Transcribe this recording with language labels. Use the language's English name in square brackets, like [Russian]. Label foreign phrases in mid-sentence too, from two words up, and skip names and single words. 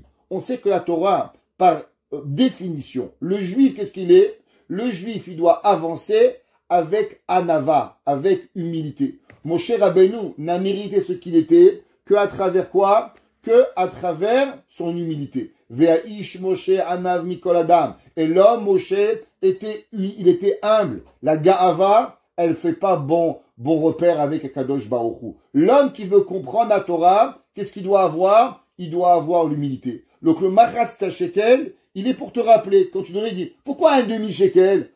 [French] On sait que la Torah, par définition, le juif, qu'est-ce qu'il est? Le juif, il doit avancer avec anava, avec humilité. Moshe Rabbeinu n'a mérité ce qu'il était que à travers quoi? Que à travers son humilité. [Hebrew] והאיש משה ענו מכל אדם. [French] Et l'homme Moshe il était humble. La ga'ava, elle fait pas bon repère avec [Hebrew] הקדוש ברוך הוא. [French] L'homme qui veut comprendre la Torah, qu'est-ce qu'il doit avoir? Il doit avoir l'humilité. Donc le [Hebrew] מחצית שקל, [French] il est pour te rappeler, quand tu devrais dire, pourquoi un demi-shekel?